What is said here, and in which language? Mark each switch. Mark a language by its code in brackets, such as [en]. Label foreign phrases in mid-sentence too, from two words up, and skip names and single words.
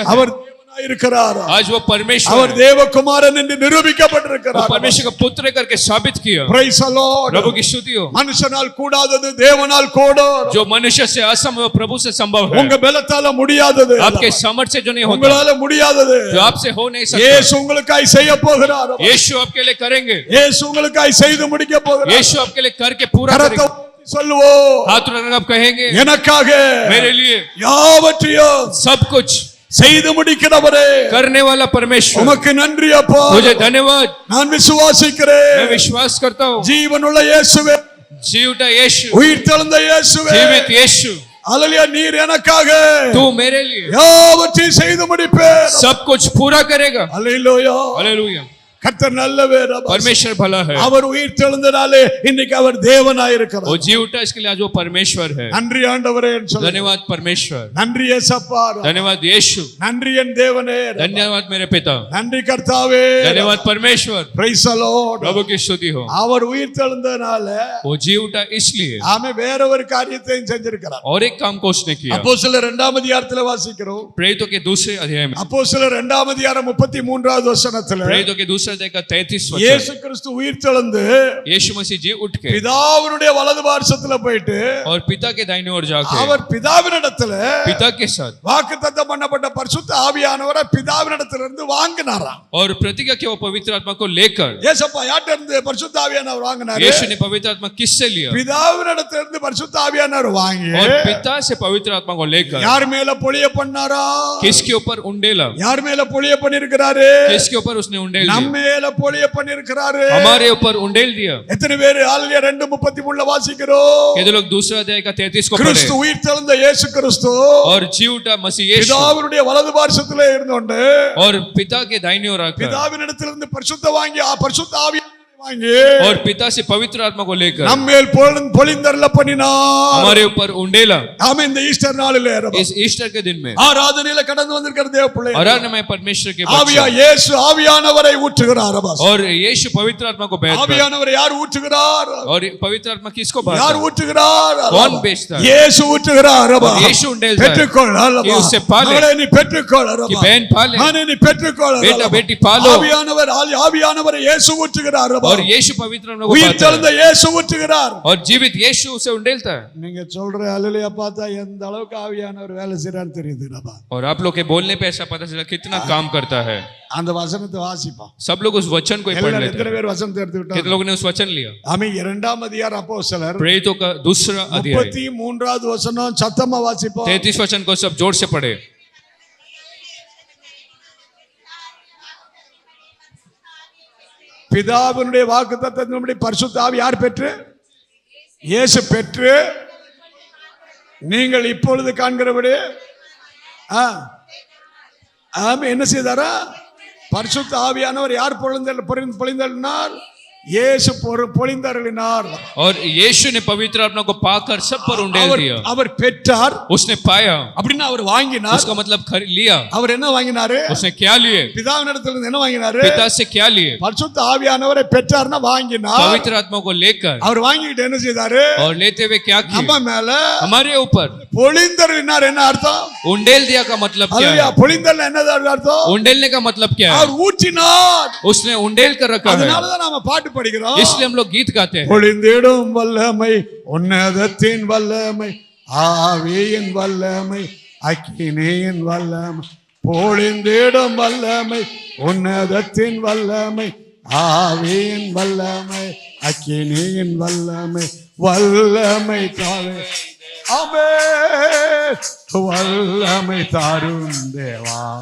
[ta] அவர் தேவனாய் இருக்கிறார். [hi] आज वो परमेश्वर [ta] அவர் தேவகுமாரன் என்று நிரூபிக்கப்பட்டிருக்கிறார். [hi] परमेश्वर का पुत्र करके साबित किया। [en] Praise the Lord. [hi] प्रभु की स्तुति हो। [ta] மனுஷனால் கூடாதது தேவனால் கூடும். [hi] जो मनुष्य से असंभव वो प्रभु से संभव है। [ta] உங்க பலத்தால முடியாதது, [hi] आपके सामर्थ्य से जो नहीं होता, [ta] உங்களால முடியாதது, [hi] जो आपसे हो नहीं सकता, [ta] இயேசு உங்களுக்காய் செய்ய போகிறார். [hi] यीशु आपके लिए करेंगे। [ta] இயேசு உங்களுக்காய் செய்து முடிக்க போகிறார். [hi] यीशु आपके लिए करके पूरा [ta] கரத்தை [hi] करेंगे। [ta] சொல்லுவோம், [hi] हाथ उठाकर आप कहेंगे [ta] எனக்காக [hi] मेरे लिए [ta] யாவற்றையும் [hi] सब कुछ [ta] செய்து முடிக்கிறவரே, [hi] करने वाला परमेश्वर, [ta] உமக்கு நன்றி அப்பா. [hi] मुझे धन्यवाद। [ta] நான் விசுவாசிக்கிறேன். [hi] मैं विश्वास करता हूँ। [ta] ஜீவனுள்ள இயேசுவே, [hi] जी उठा यीशु, [ta] உயிர் தெழுந்த இயேசுவே, [hi] जीवित यीशु, [ta] அல்லேலூயா. நீர் எனக்காக [hi] तू मेरे लिए [ta] யாவற்றையும் செய்து முடிப்பேர். [hi] सब कुछ पूरा करेगा। [ta] அல்லேலூயா. [hi] हालेलुया। [ta] கர்த்தர் நல்லவர். [hi] परमेश्वर भला है। [ta] அவர் உயிர் தெழுந்தனாலே இன்னைக்கு அவர் தேவனாய் இருக்கிறார். [hi] वो जी उठा इसके लिए आज वो परमेश्वर है। [ta] நன்றி ஆண்டவரே என்று சொல்லுங்க. [hi] धन्यवाद परमेश्वर। [ta] நன்றி இயேசப்பா. [hi] धन्यवाद यीशु। [ta] நன்றி என் தேவனே. [hi] धन्यवाद मेरे पिता। [ta] நன்றி கர்த்தாவே. [hi] धन्यवाद परमेश्वर। [en] Praise the Lord. [hi] प्रभु की स्तुति हो। [ta] அவர் உயிர் தெழுந்தனால [hi] वो जी उठा इसलिए [ta] ஆமே வேற ஒரு காரியத்தையும் செஞ்சிருக்கிறார். [hi] और एक काम को उसने किया। [ta] அப்போஸ்தலர் 2ஆம் அதிகாரத்துல வாசிக்கிறோம். [hi] प्रेरितों के दूसरे अध्याय में, [ta] அப்போஸ்தலர் 2ஆம் அதிகாரம் 33வது வசனத்துல [hi] प्रेरितों के दूसरे अध्याय का 33 [ta] இயேசு [hi] वचन, [ta] கிறிஸ்து உயிர் தெழுந்து [hi] यीशु मसीह जी उठ के [ta] பிதாவினுடைய வலது பார்சத்துல போயிட்டு [hi] और पिता के दाहिने ओर जाके [ta] அவர் பிதாவினிடத்துல [hi] पिता के साथ [ta] வாக்குத்தத்தம் பண்ணப்பட்ட பரிசுத்த ஆவியானவரை பிதாவினிடத்திலிருந்து வாங்கினாராம். [hi] और प्रतिज्ञा किया वो पवित्र आत्मा को लेकर। [ta] ஏசப்பா யார்ட்ட இருந்து பரிசுத்த ஆவியானவர் வாங்கினாரு? [hi] यीशु ने पवित्र आत्मा किससे लिया? [ta] பிதாவினிடத்திலிருந்து பரிசுத்த ஆவியானவர் வாங்கி [hi] और पिता से पवित्र आत्मा को लेकर [ta] யார் மேல பொழிய பண்ணாரா? [hi] किसके ऊपर उंडेला? [ta] யார் மேல பொழிய பண்ணிருக்கிறாரு? [hi] किसके ऊपर उसने उंडेल [ta] நம்ம [hi] दिया? [ta] மேல பொழிய பண்ணிருக்கிறாரு. [hi] हमारे ऊपर उंडेल दिया। [ta] எத்தனை பேர் ஹalleluya 2:33 வாசிக்கிறோம்? [hi] ये लोग दूसरा अध्याय का 33 को [ta] கிறிஸ்து [hi] पढ़े। [ta] உயிர் தெழுந்த இயேசு கிறிஸ்து [hi] और जी उठा मसीह यीशु [ta] பிதாவினுடைய வலது பார்சத்திலே இருந்தோண்டு [hi] और पिता के दाहिने ओर आकर [ta] பிதாவினிடத்திலிருந்து பரிசுத்த வாங்கி பரிசுத்த ஆவியானவரை வாங்கி [hi] और पिता से पवित्र आत्मा को लेकर [ta] நம்மேல் பொழிந்தருள பண்ணினார். [hi] हमारे ऊपर उंडेला। [ta] ஆமென். இந்த ஈஸ்டர் நாளிலே [hi] इस ईस्टर के दिन में [ta] ஆராதனையில கடந்து வந்திருக்கிற தேவ பிள்ளை [hi] आराधना में परमेश्वर के [ta] ஆவியா [hi] बच्चे [ta] இயேசு ஆவியானவரை ஊற்றுகிறார். அபாஸ் [hi] और यीशु पवित्र आत्मा को भेजता है। [ta] ஆவியானவரை யார் ஊற்றுகிறார்? [hi] और पवित्र आत्मा किसको [ta] யார் [hi] भेजता है? [ta] ஊற்றுகிறார்? [hi] कौन भेजता है? [ta] இயேசு ஊற்றுகிறார். [hi] और यीशु उंडेलता है [ta] பெற்றுக்கொள். [hi] कि उससे पाले, [ta] மகளே நீ பெற்றுக்கொள். [hi] कि बहन पाले, [ta] மகனே நீ பெற்றுக்கொள். [hi] बेटा बेटी पालो। [ta] ஆவியானவரை இயேசு ஊற்றுகிறார். [hi] और यीशु पवित्र आत्मा को [ta] உயிர் [hi] पाता [ta] தெழுந்த [hi] है [ta] இயேசு ஊற்றுகிறார். [hi] और जीवित यीशु उसे उंडेलता है। [ta] நீங்க சொல்ற அல்லேலூயா பார்த்தா எந்த அளவுக்கு ஆவியானவர் வேலை செய்றான்னு தெரியுது. நம்ம [hi] और आप लोग के बोलने पे ऐसा पता चला कितना काम करता है। [ta] அந்த வசனத்தை வாசிப்போம். [hi] सब लोग उस वचन को ही पढ़ लेते [ta] எத்தனை [hi] हैं। [ta] பேர் வசனத்தை எடுத்துக்கிட்டாங்க? [hi] कितने लोगों ने उस वचन लिया? [ta] ஆமென். 2ஆம் அதிகாரம் அப்போஸ்தலர் [hi] प्रेरितों का दूसरा अध्याय [ta] 33வது வசனம் சத்தமா வாசிப்போம். [hi] 33 वचन को सब जोर से पढ़े। [ta] பிதாவினுடைய வாக்குத்தத்தத்தின்படி பரிசுத்த ஆவி யார் பெற்று? இயேசு பெற்று நீங்கள் இப்பொழுது காண்கிறபடி ஆமென் என்ன செய்தாரா? பரிசுத்த ஆவியானவர் யார் பொழிந்தருளினார்? இயேசு பொழிந்தருளினார். [hi] और यीशु ने पवित्र आत्मा को पाकर सब पर उंडेल दिया। [ta] அவர் பெற்றார். [hi] उसने पाया [ta] அப்படின்னா அவர் வாங்கினார். [hi] उसका मतलब लिया। [ta] அவர் என்ன வாங்கினாரு? [hi] उसने क्या लिए? [ta] பிதாவினிடத்திலிருந்து என்ன வாங்கினாரு? [hi] पिता से क्या लिए? [ta] பரிசுத்த ஆவியானவரை பெற்றார்னா வாங்கினார். [hi] पवित्र आत्मा को लेकर [ta] அவர் வாங்கிட்டு என்ன செய்தாரு? [hi] और लेते हुए क्या [ta] நம்ம [hi] किया? [ta] மேல [hi] हमारे ऊपर [ta] பொழிந்தருளினார். என்ன அர்த்தம்? [hi] उंडेल दिया का मतलब क्या [ta] அல்லேலூயா. [hi] है? [ta] பொழிந்தருள் என்னது அர்த்தம்? [hi] उंडेलने का मतलब क्या है? [ta] அவர் ஊற்றினார். [hi] उसने उंडेल कर रखा है। [ta] அதனால தான் நாம பாட்டு படிக்கிறோம். [hi] इसलिए हम लोग गीत गाते हैं। [ta] பொழிந்திடும் வல்லமை, உன்னதத்தின் வல்லமை, ஆவியின் வல்லமை, அக்கினியின் வல்லமை, பொழிந்திடும் வல்லமை, உன்னதத்தின் வல்லமை, ஆவியின் வல்லமை, அக்கினியின் வல்லமை வல்லமை தாவே ஆமென் வல்லமை தாரும் தேவா